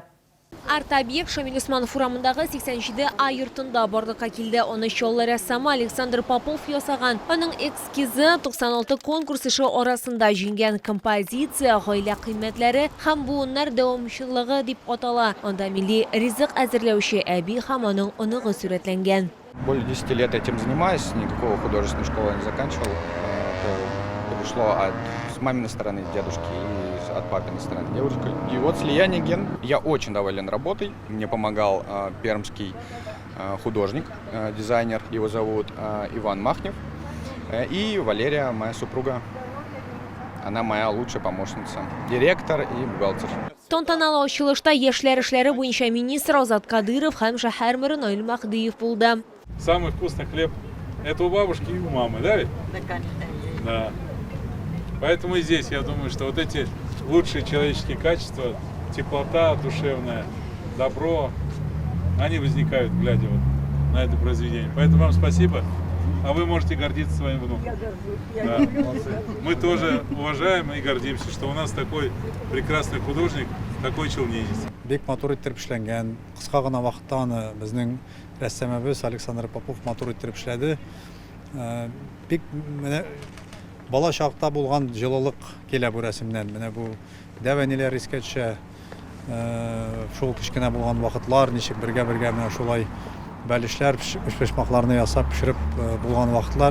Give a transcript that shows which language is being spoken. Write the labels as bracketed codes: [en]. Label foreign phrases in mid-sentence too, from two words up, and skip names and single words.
[tt] Арт-объект Шамил Усманов урамындагы 87 А йортында барлыкка килде. Оны чоллы рәссамы Александр Попов ясаган. Аның эскизы 96 конкурс эше арасында җиңгән композиция, гаилә кыйммәтләре һәм буыннар дәвамчылыгы дип атала. Анда милли ризык әзерләүче әби һәм аның оныгы сурәтләнгән. [ru] Более 10 лет этим занимаюсь, никакого художественной школы не заканчивал. Это пришло с маминой стороны дедушки и от папиной стороны девушки. И вот слияние ген. Я очень доволен работой. Мне помогал пермский художник, дизайнер, его зовут Иван Махнев. И Валерия, моя супруга. Она моя лучшая помощница. Директор и бухгалтер. [tt] Тантаналы ачылышта яшьләр эшләре буенча министр Азат Кадыров һәм шәһәр мэры Наил Мәгдиев булды. [ru] Самый вкусный хлеб – это у бабушки и у мамы, да ведь? Да, конечно. Да. Поэтому и здесь, я думаю, что вот эти лучшие человеческие качества, теплота душевная, добро, они возникают, глядя вот на это произведение. Поэтому вам спасибо, а вы можете гордиться своим внуком. Я горжусь. Да, молодцы. Мы тоже уважаем и гордимся, что у нас такой прекрасный художник, такой челнинец. [tt] Бик матур иттереп эшләнгән. Кыска гына вакытта аны безнең рәссамыбыз Александр Попов матур иттереп эшләде. Бик менә бала чакта булган җылылык килә бу рәсемнән. Менә бу дәвәниләр искә төшә. Шул кичкенә булган вакытлар, ничек бергә-бергә менә шулай бәлешләр, пешмакларны ясап пешереп булган вакытлар.